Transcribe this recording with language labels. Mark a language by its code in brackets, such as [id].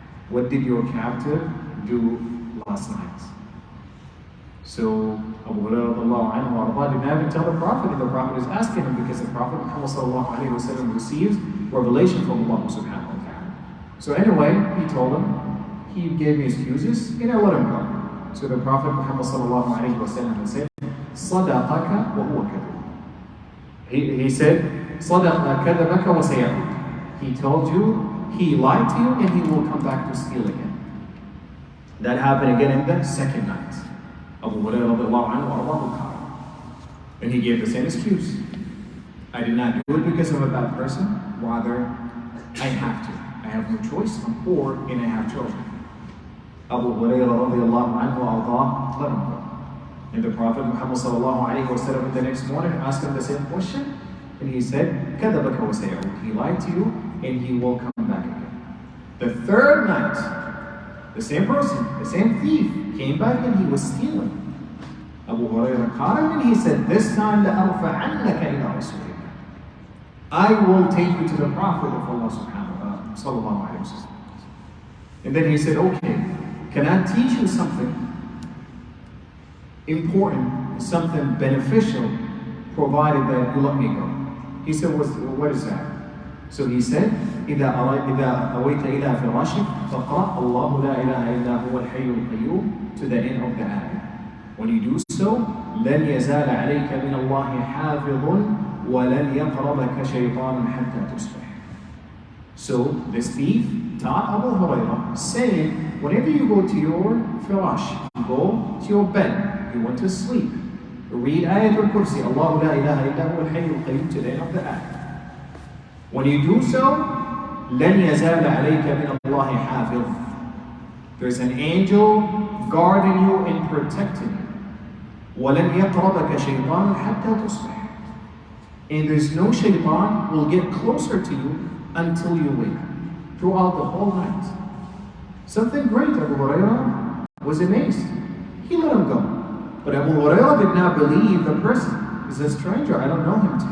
[en] What did your captive do last night? So Abu Hurairah radiallahu anhu wa ardah did not even tell the Prophet, and the Prophet is asking him because the Prophet Muhammad sallallahu alayhi wa sallam receives revelation from Allah subhanahu wa ta'ala. So anyway, he told him, he gave me excuses, and I let him go. So the Prophet Muhammad sallallahu alayhi wa sallam said, [ar] صدقك وهو كذب. [en] He said, [ar] صدق كذبك وسيعود. [en] He told you, he lied to you, and he will come back to steal again. That happened again in the second night. Abu Hurairah radiallahu anhu wa ardah, and he gave the same excuse. I did not do it because I'm a bad person. Rather, I have to. I have no choice. I'm poor and I have children. Abu Hurairah radiallahu anhu wa ardah, let him go. And the Prophet Muhammad sallallahu alayhi wa sallam the next morning asked him the same question, and he said, [ar] كَذَبَكَ وَسَيَعُودُ. [en] He lied to you, and he will come back again. The third night, the same person, the same thief, came back and he was stealing. Abu Hurairah caught him, and he said, this time, [ar] لَأَرْفَعَنَّكَ إِلَىٰ رَسُولِ اللَّهِ. [en] I will take you to the Prophet of Allah sallallahu alayhi wa sallam. And then he said, okay, can I teach you something important, something beneficial, provided that you let me go? He said, what is that? So he said, [ar] إِذَا أَوَيْتَ إِلَىٰ فِرَاشِكَ فَقْرَأَ اللَّهُ لَا إِلَهَ إِلَّا هُوَ الْحَيُّ الْقَيُّومُ, [en] to the end of the ayah. When you do so, [ar] لَنْ يَزَالَ عَلَيْكَ مِنَ اللَّهِ حَافِظٌ وَلَنْ يَقْرَبَكَ شَيْطَانٌ حَتَّى تُصْبِحَ. [en] So this thief taught Abu Hurairah, saying, whenever you go to your firash, you go to your bed, you want to sleep, Read Ayatul Kursi, [ar] Allahu la ilaha illa huwa al-hayyul qayyum [en] to the end of the ayah. When you do so, [ar] لن يزال عليك من الله حافظ. [en] There's an angel guarding you and protecting you. [ar] ولن يقربك شيطان حتى تصبح. [en] And there's no shaitan will get closer to you until you wake up, throughout the whole night. Something great, Abu Hurairah was amazed. He let him go. But Abu Hurairah did not believe the person. He's a stranger, I don't know him.